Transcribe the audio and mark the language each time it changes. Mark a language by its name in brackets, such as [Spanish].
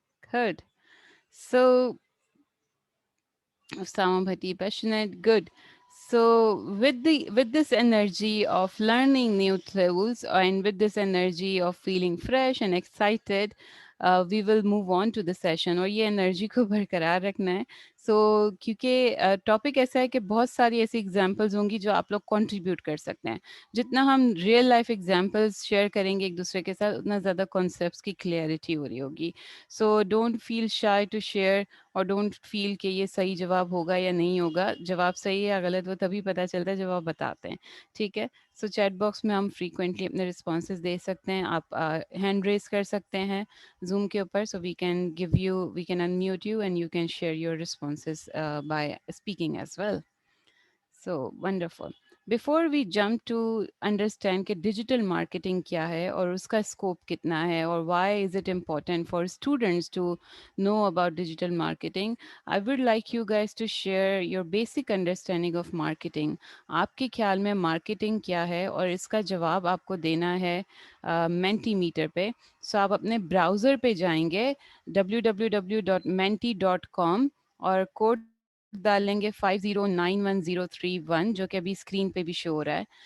[English] Good. So Sama Bhatti, passionate, good. So with this energy of learning new tools and with this energy of feeling fresh and excited, we will move on to the session. [Urdu] اور یہ energy کو برقرار رکھنا ہے. سو کیونکہ topic ایسا ہے کہ بہت ساری ایسی ایگزامپلز ہوں گی جو آپ لوگ کنٹریبیوٹ کر سکتے ہیں. جتنا ہم ریئل لائف ایگزامپلز شیئر کریں گے ایک دوسرے کے ساتھ، اتنا زیادہ کانسیپٹس کی کلیئرٹی ہو رہی ہوگی. So [English] don't feel shy to share, [Urdu] اور ڈونٹ فیل کہ یہ صحیح جواب ہوگا یا نہیں ہوگا. جواب صحیح یا غلط وہ تبھی پتہ چلتا ہے جب آپ بتاتے ہیں. ٹھیک ہے. سو چیٹ باکس میں ہم فریکوینٹلی اپنے رسپانسز دے سکتے ہیں. آپ ہینڈ ریز کر سکتے ہیں زوم کے اوپر. [English] So we can unmute you and you can share your responses by speaking as well. So wonderful. Before we jump to understand [Urdu] کہ ڈیجیٹل مارکیٹنگ کیا ہے اور [English] اس کا اسکوپ کتنا ہے اور why is it important for students to know about digital marketing, I would like you guys to share your basic understanding of marketing. [Urdu] آپ کے خیال میں مارکیٹنگ کیا ہے اور اس کا جواب آپ کو دینا ہے مینٹی میٹر پہ. سو آپ اپنے براؤزر پہ جائیں گے www.menti.com اور کوڈ ڈالیں گے 50911031 جو کہ ابھی اسکرین پہ بھی شو ہو رہا ہے.